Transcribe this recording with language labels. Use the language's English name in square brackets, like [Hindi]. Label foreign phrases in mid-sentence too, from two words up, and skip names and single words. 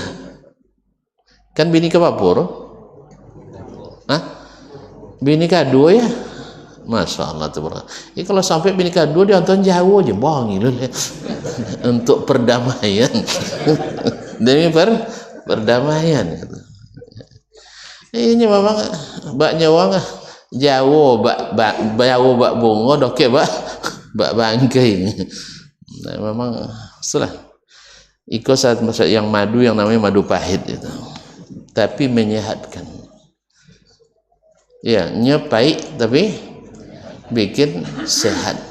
[Indonesian] Kan bini ke Papua? Hah? Bini kedua ya, Masya Allah tuh. Kalau sampai bini kedua dia nonton jauh aja, bohong gitu untuk perdamaian demi perdamaian. [Minangkabau] Ini memang bak nyawang jauh jauh bak bungo doke bak bangkai. [Indonesian] Nah, memang setelah ikut saat masa yang madu yang namanya madu pahit itu, tapi menyehatkan. Ya, pahit tapi bikin sehat.